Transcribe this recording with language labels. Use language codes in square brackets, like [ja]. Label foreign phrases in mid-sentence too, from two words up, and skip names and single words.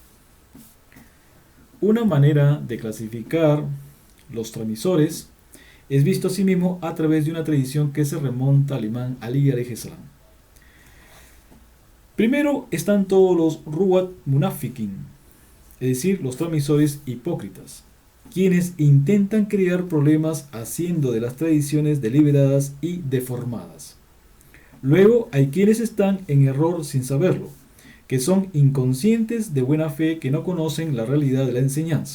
[es] Una manera de clasificar los transmisores es visto asimismo a través de una tradición que se remonta al imán Ali [ar] عليه السلام. [es] Primero están todos los [ar] رواة منافقين, [es] es decir, los transmisores hipócritas, quienes intentan crear problemas haciendo de las tradiciones deliberadas y deformadas. Luego hay quienes están en error sin saberlo, que son inconscientes de buena fe, que no conocen la realidad de la enseñanza.